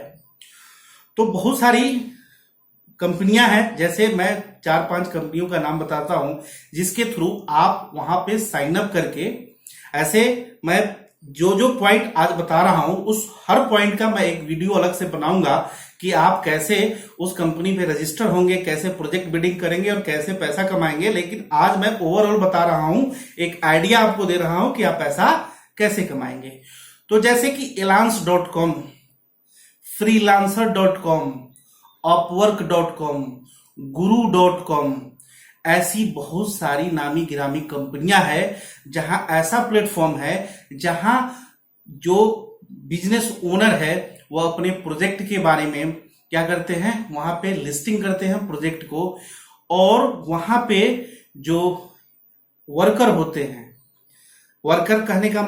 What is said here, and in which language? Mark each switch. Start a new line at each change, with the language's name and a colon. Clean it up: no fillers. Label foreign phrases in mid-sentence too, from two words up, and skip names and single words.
Hindi: तो बहुत सारी कंपनियां हैं, जैसे मैं 4-5 कंपनियों का नाम बताता हूं जिसके थ्रू आप वहां पे
English: sign up
Hindi: करके, ऐसे मैं जो पॉइंट आज बता रहा हूं उस हर पॉइंट का मैं एक वीडियो अलग से बनाऊंगा कि आप कैसे उस कंपनी पे रजिस्टर होंगे, कैसे
English: project bidding
Hindi: करेंगे और कैसे पैसा कमाएंगे। लेकिन आज मैं ओवरऑल बता रहा हूं, एक आइडिया आपको दे रहा हूं कि आप पैसा कैसे कमाएंगे। तो जैसे कि elance.com, freelancer.com, upwork.com, guru.com, ऐसी बहुत सारी नामी गिरामी कंपनियां हैं जहां ऐसा प्लेटफॉर्म है जहां जो
English: business owner
Hindi: है वो अपने प्रोजेक्ट के बारे में क्या करते हैं, वहां पे लिस्टिंग करते हैं प्रोजेक्ट को, और वहां पे जो वर्कर होते हैं, वर्कर कहने का